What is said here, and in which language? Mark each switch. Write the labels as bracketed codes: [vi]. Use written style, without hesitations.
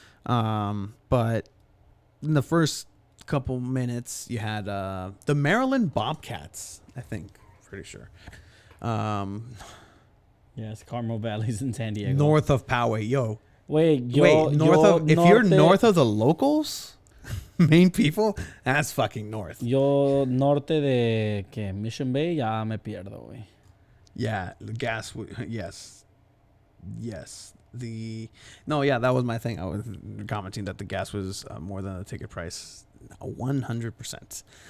[en] But in the first couple minutes, you had the Maryland Bobcats, I think. Pretty sure. Yes, Carmel Valley's in San Diego. North of Poway, yo. Wait, if you're north of the locals, main people, that's fucking north. [es] Yo norte de que Mission Bay ya me pierdo, güey. [en] Yeah, the gas. Yes. That was my thing. I was commenting that the gas was more than the ticket price, 100%.